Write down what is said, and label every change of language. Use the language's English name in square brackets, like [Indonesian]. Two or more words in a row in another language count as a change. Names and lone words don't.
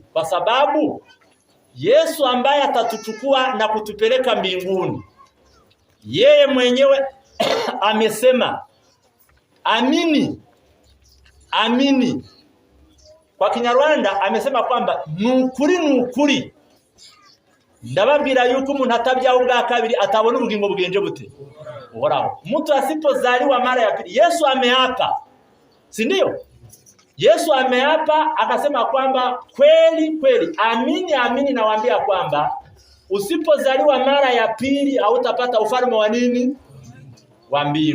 [Swahili] Kwa sababu Yesu ambaye atatuchukua na kutupeleka mbinguni, yeye mwenyewe amesema, amini, amini. Kwa Kinyarwanda amesema kwamba [Kinyarwanda] nukuri ndababwira yuko umuntu atabyaho bwa kabiri atabona ubugingo bwenje bute uhoraho. [Swahili] Mtu asipozaliwa mara ya pili, Yesu ameapa, si ndio? Yesu ameapa akasema kwamba kweli, amini nawaambia kwamba usipozaliwa mara ya pili hautapata ufalme wa nini? Wa mbingu.